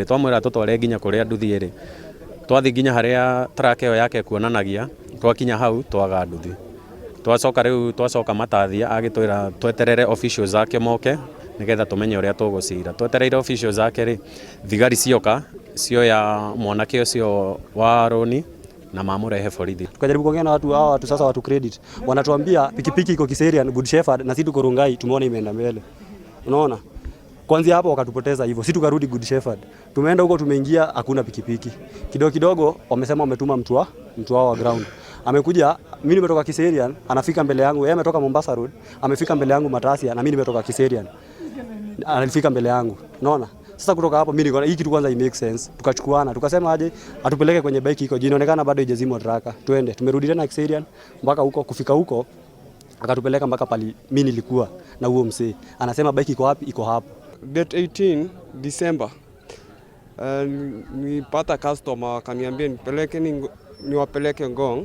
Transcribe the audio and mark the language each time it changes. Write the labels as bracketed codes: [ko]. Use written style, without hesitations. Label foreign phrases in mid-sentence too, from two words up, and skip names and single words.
[ki] Twamwĩra tũtware nginya kũrĩa nduthi ĩrĩ, twathi nginya harĩa traka ĩyo yake kuonanagia, twakinya hau twaga nduthi. Twacoka Matathia agĩtwĩra tweterere officials ake moke nĩgetha tũmenye ũrĩa tũgũcira. Twetereire officials ake rĩ, thigari cioka cioya mwanake ũcio wa roni na mamũrehe borithi. [sw] Tukajaribu kuongea na watu sasa, watu credit wanatuambia pikipiki iko Kiserian, Good Shepherd, na sisi tuko Rongai, tumeona imeenda mbele. Unaona, kwanza hapo wakatupoteza hivyo, sisi tukarudi Good Shepherd. Tumeenda huko, tumeingia, hakuna pikipiki. Kidogo wamesema wametuma mtu wao wa ground. Amekuja, mimi nimetoka Kiserian, anafika mbele yangu. Yeye ametoka Mombasa Road, amefika mbele yangu Matasia, na mimi nimetoka Kiserian, anafika mbele yangu. Unaona, sasa kutoka hapo mimi niko hii kitu kwanza [en] make sense. [sw] Tukachukuana, tukasema aje atupeleke kwenye bike iko. Inaonekana bado haijazimwa traka. Twende. Tumerudi tena Kiserian mpaka huko, kufika huko akatupeleka mpaka pali mimi nilikuwa na huo msee. Anasema bike iko wapi? Iko hapo. [en] Date 18 December. [sw] Nipata customer akaniambia niwapeleke Ngong.